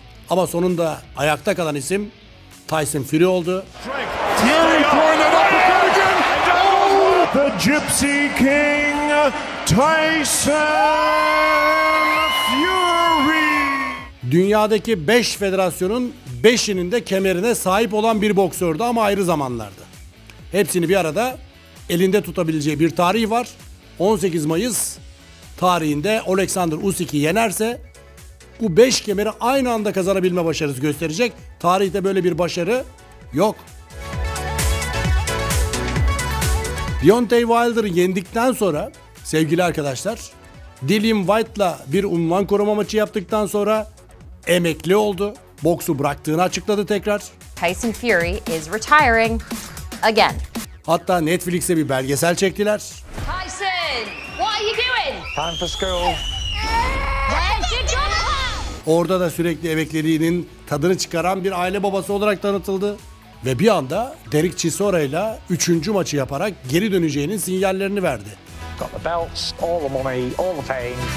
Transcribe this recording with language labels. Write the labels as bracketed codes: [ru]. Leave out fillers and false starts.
[tr] Ama sonunda ayakta kalan isim Tyson Fury oldu. [en] the Gypsy King, Tyson Fury. [tr] Dünyadaki 5 federasyonun 5'inin de kemerine sahip olan bir boksördü ama ayrı zamanlarda. Hepsini bir arada elinde tutabileceği bir tarihi var. 18 Mayıs tarihinde Alexander Usyk'i yenerse bu 5 kemeri aynı anda kazanabilme başarısı gösterecek. Tarihte böyle bir başarı yok. Deontay Wilder'ı yendikten sonra sevgili arkadaşlar, Dillian Whyte'la bir unvan koruma maçı yaptıktan sonra emekli oldu. Boksu bıraktığını açıkladı tekrar. [en] Tyson Fury is retiring again. [tr] Hatta Netflix'e bir belgesel çektiler. [en] Tyson, what are you doing? Time for school. [tr] Orada da sürekli emekliliğinin tadını çıkaran bir aile babası olarak tanıtıldı. Ve bir anda Derek Chisora ile 3. maçı yaparak geri döneceğinin sinyallerini verdi. [en] Got the belts, all the money, all the fame.